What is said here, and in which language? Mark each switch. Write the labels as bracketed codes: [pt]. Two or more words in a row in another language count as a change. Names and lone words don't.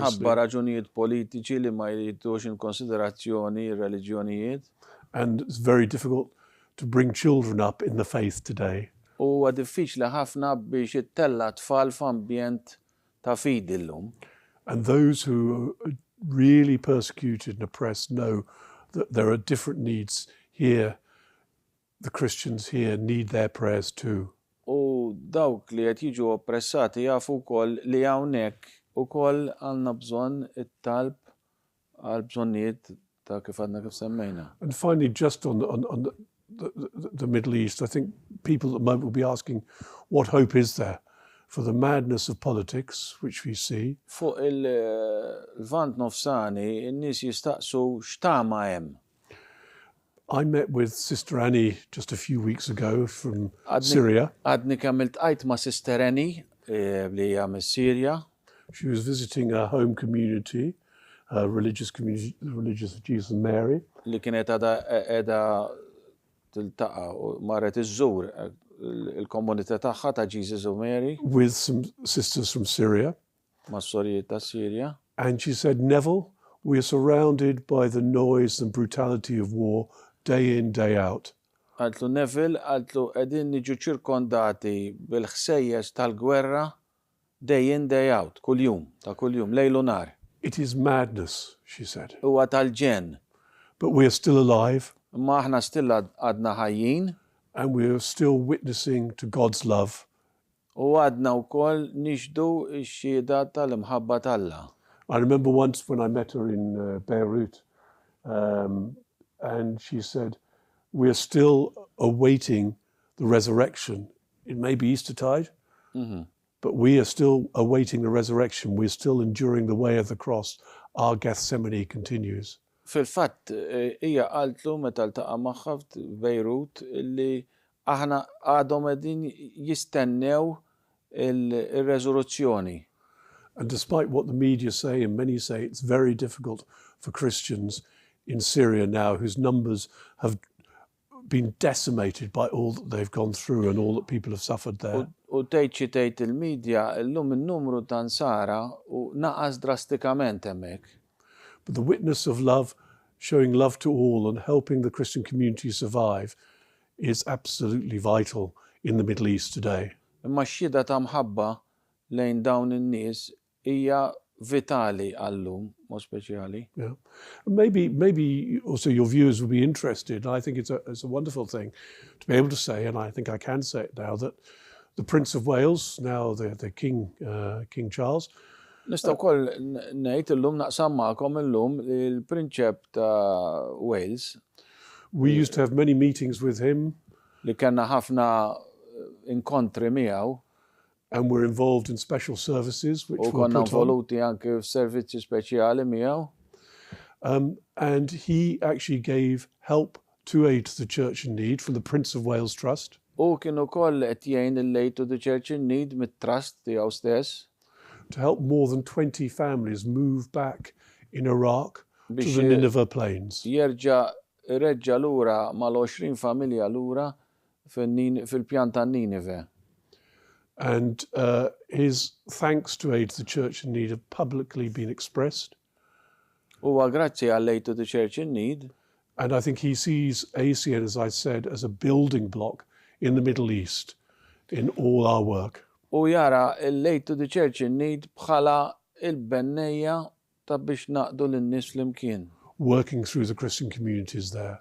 [mt] Minħabba raġunijiet politiċi li ma jridux in konsiderazzjoni r-reliġjonijiet. [en] And it's very difficult to bring children up in the faith today. [mt] Huwa diffiċli ħafna biex ittella tfal f'ambjent ta' fidi llum. [en] And those who are really persecuted and oppressed know that there are different needs here. The Christians here need their prayers too. [mt] U dawk li qed jiġu oppressati jafu wkoll li hawnhekk ukoll għandna bżonn it-talb għal bżonnijiet ta' kif għadna kif semmejna. [en] And finally, just on the Middle East, I think people at the moment will be asking, what hope is there? for the madness of politics, which we see. [mt] Fuq il-vant nofsani, in-nies jistaqsu x'tama hemm. [en] I met with Sister Annie just a few weeks ago from Syria. [mt] Għadni kemm iltqajt ma' Sister Annie li hija mis-Sirja. [en] She was visiting a home community, a religious community, the Religious of Jesus and Mary. [mt] Li kienet qiegħda tiltaqa' u marret iżżur il-komunità tagħha ta' Jesus of Mary. [en] With some sisters from Syria. [mt] Ma' sorjiet ta' Sirja. [en] And she said, Neville, we are surrounded by the noise and brutality of war day in, day out. [mt] Għaltlu Neville, għaltlu qegħdin niġu ċirkondati bil-ħsejjes tal-gwerra [en] day in, day out, [mt] kuljum, ta' kuljum, lejl u nar. [en] It is madness, she said. [mt] Huwa tal-ġen. [en] But we are still alive. [mt] Ma aħna still għadna ħajjin. [en] And we are still witnessing to God's love. [mt] U għadna wkoll nixdu x-xhieda tal-imħabba tal-Alla. [en] I remember once when I met her in Beirut, and she said, we are still awaiting the resurrection. It may be Eastertide, but we are still awaiting the resurrection. We're still enduring the way of the cross. Our Gethsemane continues. [mt] Fil-fatt, hija qaltlu meta ltaqa' magħha f'Beirut illi aħna għadhom qegħdin jistennew il-reżoluzzjoni. [en] And despite what the media say, and many say, it's very difficult for Christians in Syria now whose numbers have been decimated by all that they've gone through and all that people have suffered there. [mt] U tgħid il-medja llum in-numru ta' nsara u naqas drastikament hemmhekk. [en] But the witness of love, showing love to all and helping the Christian community survive is absolutely vital in the Middle East today. [mt] Imma x-xhieda ta' mħabba lejn dawn in-nies hija vitali għallum, mod speċjali. [en] Yeah. Maybe also your viewers will be interested. I think it's a wonderful thing to be able to say, and I think I can say it now, that the Prince of Wales, now the King Charles. [mt] Nista' wkoll ngħid illum naqsam magħkom illum il-Prinċep ta' Wales. [en] We used to have many meetings with him. [mt] Li kellna ħafna inkontri miegħu. [en] And we're involved in special services which were put on. [mt] U konna involuti anke f'servizzi speċjali miegħu. [en] And he actually gave help to aid to the Church in Need from the Prince of Wales Trust. [mt] U kien ukoll qed jgħin il-Aid to the Church in Need mit-trust tiegħu stess. [en] To help more than 20 families move back in Iraq to the Nineveh Plains. [mt] Reġġa lura mal-20 familja lura fil-pjan ta' Nineveh. [en] And his thanks to Aid to the Church in Need have publicly been expressed. [mt] Huwa grazzi għal Aid to the Church in Need. [en] And I think he sees ACN, as I said, as a building block in the Middle East in all our work. [mt] U jara l-Aid to the Church in Need bħala il-bennejja ta' biex naqdu lin-nies flimkien. [en] Working through the Christian communities there.